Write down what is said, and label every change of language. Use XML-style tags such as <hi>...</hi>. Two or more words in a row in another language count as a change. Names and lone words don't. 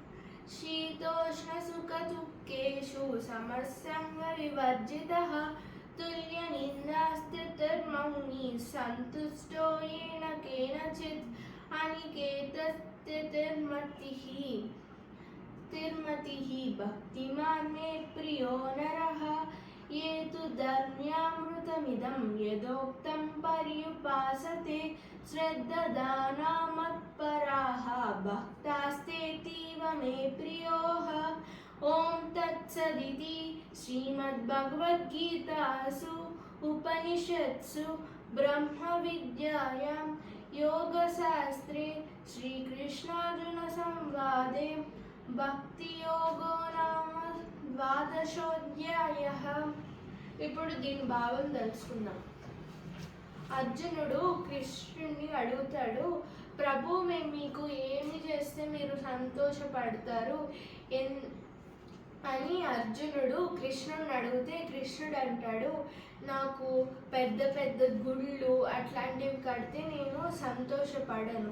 <sa>శీతోష్ణసుఖదుఃఖేషు సమస్సంగ వివర్జితః తుల్యనిందాస్తుతిర్మౌని సంతుష్టో येन కేనచిత్ అనికేతస్తుతిర్మతిః భక్తిమాన్ మే ప్రియో నరః ये तु धर्म्यामृतमिदं यदोक्तं पर्युपासते श्रद्धादाना मत्पराः भक्तास्तेतीव मे प्रियोः ॐ तत्सदिति श्रीमद्भगवद्गीतासु उपनिषत्सु ब्रह्मविद्यायां योगशास्त्रे श्रीकृष्णार्जुनसंवादे భక్తియోగో నామ 12వ అధ్యాయః.</sa> <te>ఇప్పుడు దీని భావం తెలుసుకుందాం. అర్జునుడు కృష్ణుడిని అడుగుతాడు, ప్రభు మేము మీకు ఏమి చేస్తే మీరు సంతోషపడతారు అని అర్జునుడు కృష్ణుడిని అడిగితే కృష్ణుడు అంటాడు, నాకు పెద్ద పెద్ద గుళ్ళు అట్లాంటివి కడితే నేను సంతోషపడను.</te>